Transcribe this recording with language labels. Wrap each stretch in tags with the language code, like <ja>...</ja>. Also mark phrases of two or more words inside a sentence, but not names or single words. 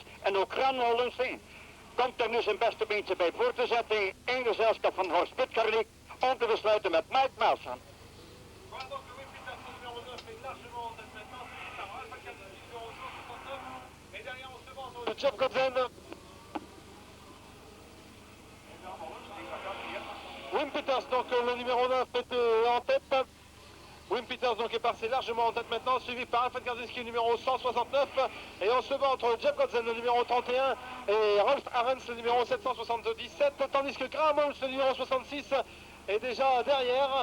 <nl>En ook Graham Holmes komt er nu zijn beste beentje bij voor te zetten in gezelschap van Horst Putkarnik om te besluiten met Mike Marchand. Jeff Godsen.</nl> <fr>Wim Peters, donc le numéro 9 est en tête. Wim Peters donc est passé largement en tête maintenant, suivi par Alfred Kardinsky, numéro 169. Et on se bat entre Jeff Godsen, le numéro 31, et Rolf Arens, le numéro 777. Tandis que Graham Holmes, le numéro 66, est déjà derrière.</fr>